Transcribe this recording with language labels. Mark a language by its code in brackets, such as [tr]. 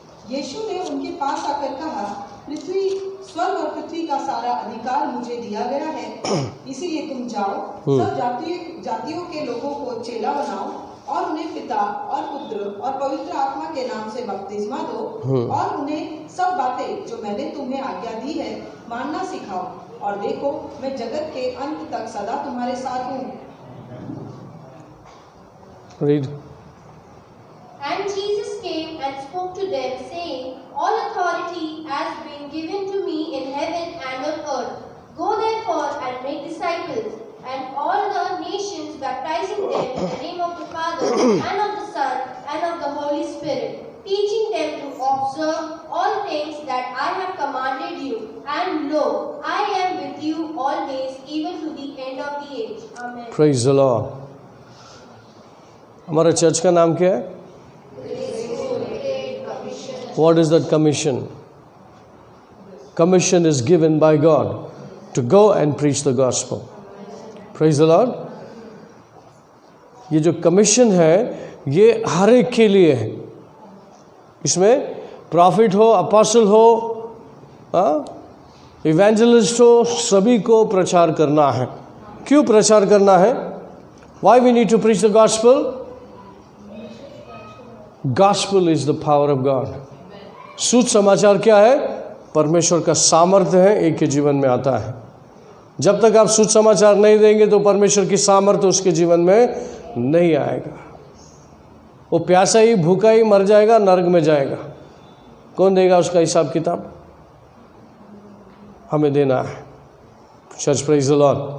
[hi] यीशु ने उनके पास आकर कहा, पृथ्वी, स्वर्ग और पृथ्वी का सारा अधिकार मुझे दिया गया है, इसीलिए तुम जाओ, सब जातियों के लोगों को चेला बनाओ और उन्हें पिता और पुत्र और पवित्र आत्मा के नाम से बपतिस्मा दो और उन्हें सब बातें जो मैंने तुम्हें आज्ञा दी है मानना सिखाओ, और देखो मैं जगत के अंत तक सदा तुम्हारे साथ हूँ। [en] Read. And Jesus came and spoke to them, saying, All authority has been given to me in heaven and on earth. Go therefore and make disciples, and all the nations, baptizing them in the name of the Father, and of the Son, and of the Holy Spirit, teaching them to observe all things that I have commanded you. And lo, I am with you always, even to the end of the age. Amen. Praise the Lord. [hi] हमारा church का नाम क्या है? [en] What is that commission? Commission is given by God to go and preach the gospel. Praise the Lord. [hi] ये जो commission है, ये हर एक के लिए है। इसमें प्रॉफिट हो, अपोस्टल हो, इवेंजलिस्ट हो, सभी को प्रचार करना है। क्यों प्रचार करना है? [en] Why we need to preach the gospel? Gospel is the power of God. [hi] सुध समाचार क्या है? परमेश्वर का सामर्थ्य है, एक के जीवन में आता है। जब तक आप सुध समाचार नहीं देंगे तो परमेश्वर की सामर्थ्य उसके जीवन में नहीं आएगा। वो प्यासा ही भूखा ही मर जाएगा, नरक में जाएगा। कौन देगा उसका हिसाब किताब? हमें देना है। Church, [en] Praise the Lord.